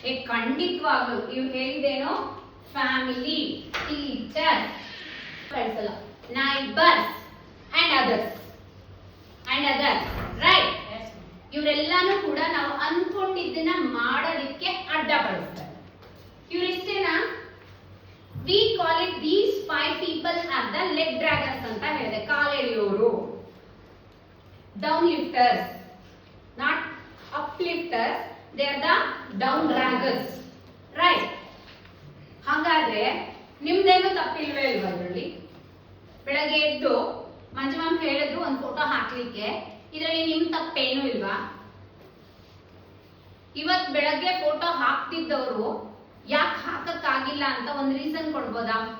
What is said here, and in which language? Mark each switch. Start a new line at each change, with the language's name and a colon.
Kannada: ಖಂಡಿತವಾಗ್ಲು ನೀವು ಹೇಳಿದೇನೋ, family, teacher, ಕಳಿಸಲ್ಲ, neighbours and others right. ಇವರೆಲ್ಲಾನು ಕೂಡ ನಾವು ಅನ್ಕೊಂಡಿದ್ದನ್ನ ಮಾಡೋದಕ್ಕೆ ಅಡ್ಡ ಪಡಿಸ್ತಾರೆ. ಇವ್ರಿಷ್ಟೇನಾ?
English: we call it these 5 people are the leg draggers
Kannada: ಅಂತ ಹೇಳಿದೆ. ಕಾಲೆಳೆಯೋರು.
English: Down lifters, not uplifters, they are the down draggers, right?
Kannada: ಹಾಗಾದ್ರೆ ನಿಮ್ದೇನು ತಪ್ಪಿಲ್ವೇ ಇಲ್ವಾ ಇದರಲ್ಲಿ? ಬೆಳಗ್ಗೆ ಎದ್ದು ಮಂಜು ಮ್ಯಾಮ್ ಹೇಳಿದ್ರು ಒಂದು ಫೋಟೋ ಹಾಕ್ಲಿಕ್ಕೆ, ಇದರಲ್ಲಿ ನಿಮ್ ತಪ್ಪೇನು ಇಲ್ವಾ? ಇವತ್ ಬೆಳಗ್ಗೆ ಫೋಟೋ ಹಾಕ್ತಿದ್ದವರು ಯಾಕೆ ಹಾಕಕ್ಕಾಗಿಲ್ಲ ಅಂತ ಒಂದು ರೀಸನ್ ಕೊಡ್ಬೋದಾ?